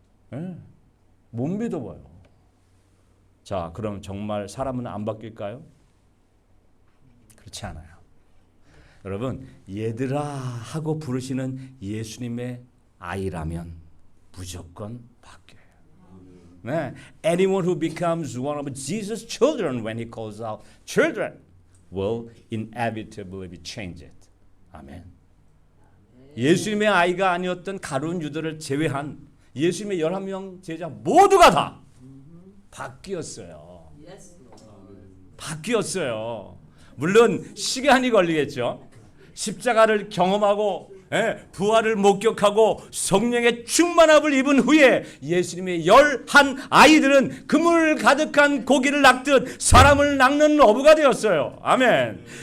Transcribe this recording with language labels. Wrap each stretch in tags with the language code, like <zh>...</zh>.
<ko>네, 못 믿어봐요. 자, 그럼 정말 사람은 안 바뀔까요? 그렇지 않아요. 여러분, 얘들아 하고 부르시는 예수님의 아이라면 무조건 바뀌어요. 네.</ko> <en>Anyone who becomes one of Jesus' children when he calls out children will inevitably be changed.</en> <ko>아멘. 예수님의 아이가 아니었던 가룟 유다를 제외한 예수님의 11명 제자 모두가 다 바뀌었어요. 바뀌었어요. 물론 시간이 걸리겠죠. 십자가를 경험하고 부활을 목격하고 성령의 충만함을 입은 후에 예수님의 11 아이들은 그물 가득한 고기를 낚듯 사람을 낚는 어부가 되었어요. 아멘.</ko>